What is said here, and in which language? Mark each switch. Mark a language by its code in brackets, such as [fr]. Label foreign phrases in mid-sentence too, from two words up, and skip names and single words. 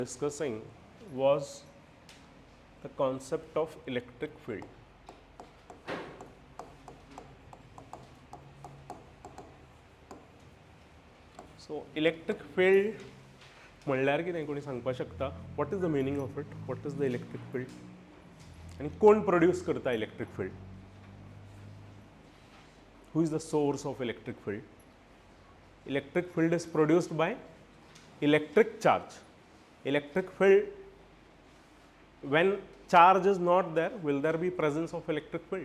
[en] discussing was the concept of electric field. So electric field [kok] म्हणल्यार कितें कोणी सांगपाक शकता? [en] What is the meaning of it? What is the electric field? [kok] आणि कोण प्रोड्यूस करता [en] electric field? Who is the source of electric field? Electric field is produced by electric charge. Electric field, when charge is not there, will there be presence of electric field?